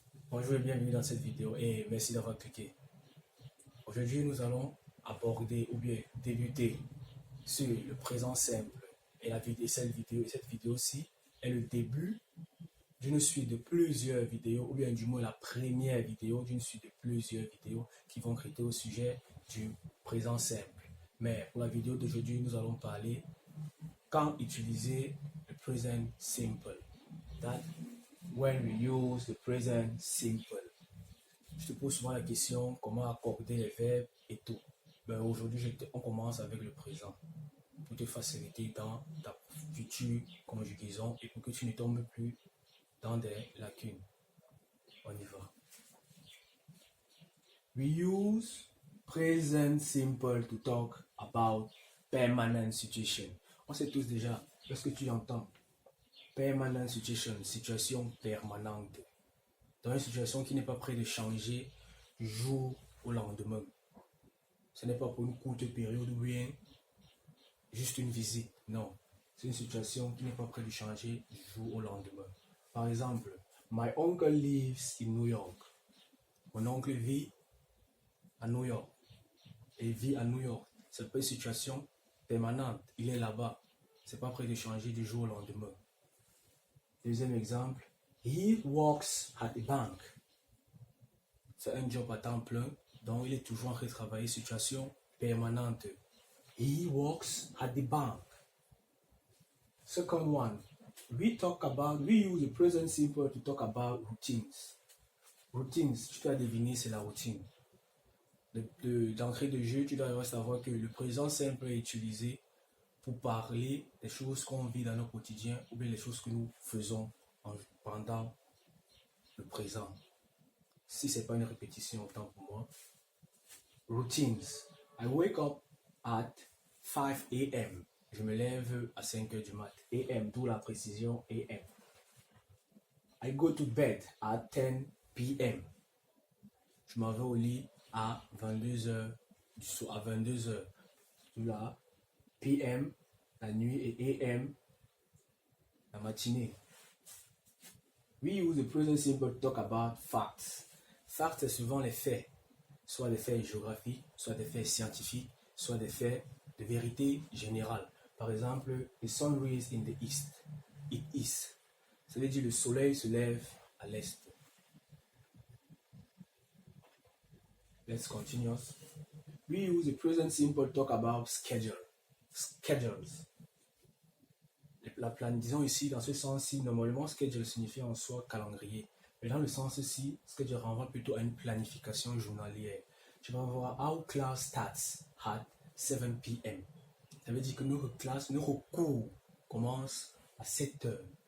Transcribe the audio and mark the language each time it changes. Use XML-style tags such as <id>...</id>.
<fr>Bonjour et bienvenue dans cette vidéo et merci d'avoir cliqué. Aujourd'hui, nous allons aborder ou bien débuter sur le présent simple et cette vidéo-ci est le début d'une suite de plusieurs vidéos ou bien du moins la première vidéo d'une suite de plusieurs vidéos qui vont traiter au sujet du présent simple. Mais pour la vidéo d'aujourd'hui, nous allons parler quand utiliser le present simple.</fr> <en>That when we use the present simple.</en> <fr>Je te pose souvent la question comment accorder les verbes et tout. Ben aujourd'hui, on commence avec le présent pour te faciliter dans ta future conjugaison et pour que tu ne tombes plus dans des lacunes. On y va.</fr> <en>We use present simple to talk about permanent situation.</en> <fr>On sait tous déjà, lorsque tu entends permanent situation, situation permanente, dans une situation qui n'est pas près de changer du jour au lendemain. Ce n'est pas pour une courte période ou bien juste une visite. Non, c'est une situation qui n'est pas près de changer du jour au lendemain. Par exemple,</fr> <en>my uncle lives in New York.</en> <fr>Mon oncle vit à New York. Et vit à New York. C'est pas une situation permanente. Il est là-bas. C'est pas près de changer du jour au lendemain. Deuxième exemple,</fr> <en>he works at a bank.</en> <fr>C'est un job à temps plein, donc il est toujours en train de travailler, situation permanente.</fr> <en>He works at the bank. Second one, we use the present simple to talk about routines.</en> <fr>Routines, tu dois deviner, c'est la routine. D'entrée de jeu, tu dois savoir que le présent simple est utilisé pour parler des choses qu'on vit dans notre quotidien ou bien les choses que nous faisons pendant le présent. Si ce n'est pas une répétition, autant pour moi. Routines.</fr> <en>I wake up at 5 a.m.</en> <fr>Je me lève à 5 heures du mat.</fr> <en>A.m.,</en> <fr>d'où la précision</fr> <en>A.m. I go to bed at 10 p.m.</en> <fr>Je m'en vais au lit à 22 heures. À 22 heures. Là, p.m., la nuit, et a.m., la matinée.</fr> <en>We use the present simple to talk about facts.</en> <fr>Facts, c'est souvent les faits. Soit des faits géographiques, soit des faits scientifiques, soit des faits de vérité générale. Par exemple,</fr> <en>the sun rises in the east. It is.</en> <fr>Ça veut dire le soleil se lève à l'est.</fr> <en>Let's continue. We use the present simple to talk about schedule. Schedules.</en> <fr>Disons ici, dans ce sens-ci, normalement, schedule signifie en soi calendrier. Mais dans le sens-ci, schedule renvoie plutôt à une planification journalière. Tu vas voir,</fr> <en>our class starts at 7 p.m.</en> <fr>Ça veut dire que notre cours commence à 7 heures.</fr>